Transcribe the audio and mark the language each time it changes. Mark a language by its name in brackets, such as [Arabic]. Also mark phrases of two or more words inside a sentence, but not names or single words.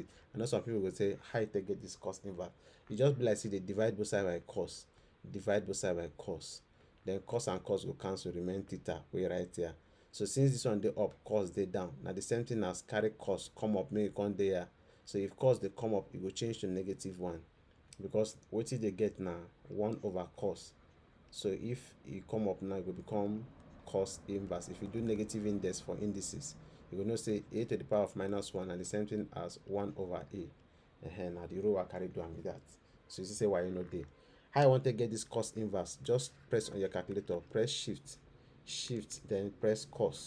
[Nigerian Pidgin] I know some people go say how you take get this cos inverse? You just be like say they divide both sides by cos, then cos and cos go cancel, remain theta wey right here. So since this one dey up, cos dey down, na the same thing as carry cos come up make e come dey here. So if cos dey come up, e go change to -1 because wetin dey get na 1 over cos. So if e come up now, e go become cos inverse. If you do negative index for indices, you go know say a to the power of -1 na the same thing as 1 over a. Na the rule I carry do am be that. So you see say why you no dey. How you want to get this cos inverse? Just press on your calculator, press shift, then press cos.